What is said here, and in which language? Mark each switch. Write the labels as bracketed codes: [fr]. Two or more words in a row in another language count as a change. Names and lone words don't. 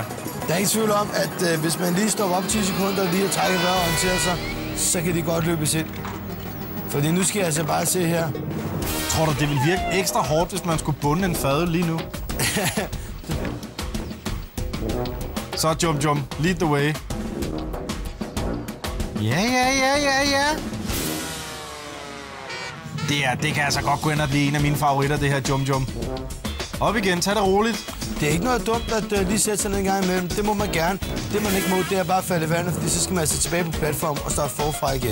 [da] Der er ikke tvivl om, at hvis man lige står op 10 sekunder og lige har trækket vejret og orienterer sig, så kan de godt løbes ind. Fordi nu skal jeg altså bare se her. Tror du, det ville virke ekstra hårdt, hvis man skulle bunde en fadøl lige nu? [en] Så Jum Jum, lead the way. [da] Ja. Det kan altså godt gå ind og blive en af mine favoritter, det her Jum Jum. Op igen, tag det roligt. Det er ikke noget dumt at lige sætte sig ned en gang imellem. Det må man gerne. Det man ikke må, det er bare at falde i vandet, fordi så skal man altså tilbage på platformen og starte forfra igen.